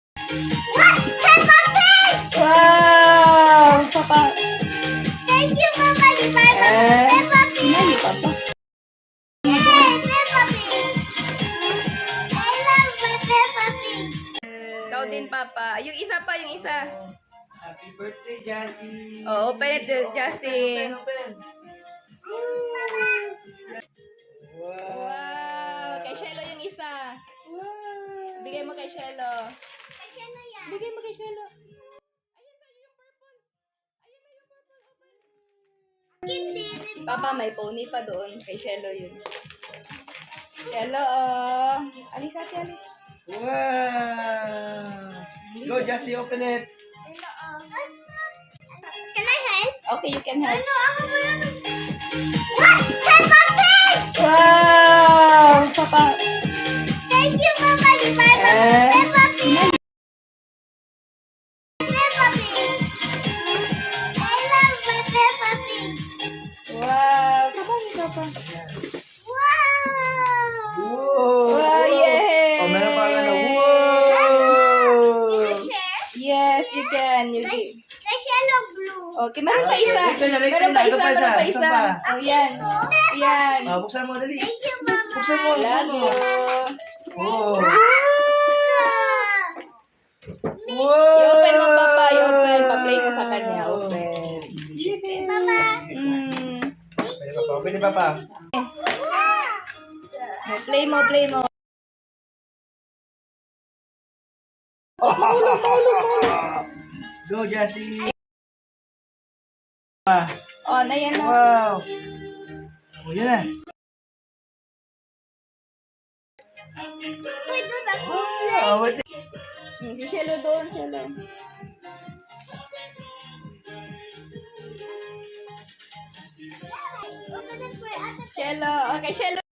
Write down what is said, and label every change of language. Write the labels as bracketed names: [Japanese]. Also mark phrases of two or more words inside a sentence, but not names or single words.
[English] What? Peppa Pig! Wow! Papa. Thank you, Papa. [Filipino] Di ba? [English] Peppa Pig! [Filipino] Hindi, Papa. [English] Yay! Peppa Pig! I love my Peppa Pig! [Filipino] Ikaw din, Papa. Yung isa pa, yung isa. [English] Happy birthday, Jassy! Oh, open it, Jassy. Open! Wow! [Filipino] Wow! Kay Shelo yung isa. Bigay mo kay Shelo. Kasi ano yan? Bigay mo kay Shelo. Ayan sa'yo yung purple. Ayan na yung purple. Open. Hindi. Papa, may pony pa doon. Kay Shelo yun. Shelo, oh. Alis ate, alis. [English] Wow! Go, Jassy, open it! Can I help? Okay, you can help. [Filipino] Ano? Ako mo yan. [English] What? Peppa Pig! Wow! Papa. Thank you, Papa. [Filipino] Di ba? [English] Peppa Pig! Peppa Pig! I love my Peppa Pig! Wow! Papa, Papa. Wow! Wow! Wow, yay! [Filipino] Oh, meron pa lang na, [English] wow! Can I share? Yes, you can. You Guys, can. guys, yellow blue. [Filipino] Okay, meron pa isa. Ito na, ito Meron na. pa Ito isa, pa isa. meron pa Ito isa. pa. Oh, yan. Yan. Ah, buksan mo, dali. [English] Thank you, Mama. [Filipino] Buksan mo, buksan [English] Love [Filipino] mo. [English] you. Oh. Wow! [Filipino] I-open mo, Papa. I-open. Pa-play mo sa kanya. Open. Mama. Mm. Pwede pa pa, pwede pa pa. Play mo, play mo. [English] Go, Jassy. [Filipino] Oh, na yan, oh. Wow. Oh, yun na. [English] Wait, do that. Oh, wait. [Filipino] Si Shelo doon, Shelo. [English] Open it for other. Shelo. Okay, Shelo.